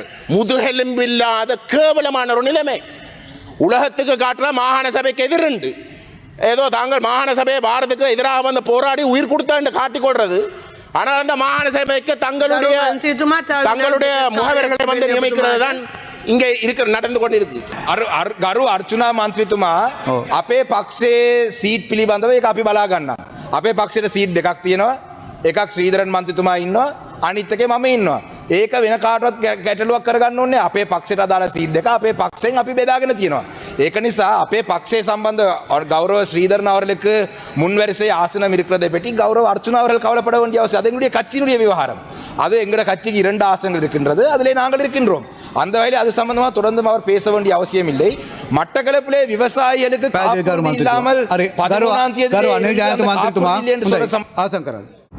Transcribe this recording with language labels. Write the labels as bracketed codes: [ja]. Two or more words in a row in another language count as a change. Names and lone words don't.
[ta] முதுகெலும்பு இல்லாத கேவலமான ஒரு நிலைமை. உலகத்துக்கு காட்டுற மாகாண சபைக்கு எதிர்ண்டு ஏதோ தாங்கள் மாகாண சபையை பாரதத்துக்கு எதிராக வந்து போராடி உயிர் கொடுத்தான்னு காட்டிக்கொள்றது. ஆனால் அந்த மாகாண சபைக்கு தங்களுடைய முகவர்களை வந்து நியமிக்கிறது தான் இங்கே நடந்து கொண்டு இருக்கு. [si] ගරු අර්චුනා මන්ත්‍රීතුමා අපේ පක්ෂයේ සීට් පිළිබඳව ඒක අපි බලා ගන්නවා. අපේ පක්ෂයට සීට් දෙකක් තියෙනවා. එකක් ශ්‍රීධරන් මන්ත්‍රීතුමා ඉන්නවා, අනිත් එකේ මම ඉන්නවා. ඒක වෙන කාටවත් ගැටලුවක් කරගන්න ඕනේ. අපේ පක්ෂයට අදාළ සීට් දෙක අපේ පක්ෂයෙන් අපි බෙදාගෙන තියෙනවා. ඒක නිසා අපේ පක්ෂයේ සම්බන්ධ [ta] கௌரவ ஸ்ரீதரன் அவர்களுக்கு முன்வரிசை ஆசனம் இருக்கிறதை பற்றி கௌரவ அர்ச்சுனா அவர்கள் கவலைப்பட வேண்டிய அவசியம். அது எங்களுடைய கட்சியினுடைய விவகாரம். அது எங்களோட கட்சிக்கு 2 ஆசனங்கள் இருக்கின்றது, அதிலே நாங்கள் இருக்கின்றோம். அந்த வகையில் அது சம்பந்தமாக தொடர்ந்து அவர் பேச வேண்டிய அவசியம் இல்லை. மட்டக்களப்பிலே விவசாயிகளுக்கு இல்லாமல் 11ஆம் தேதி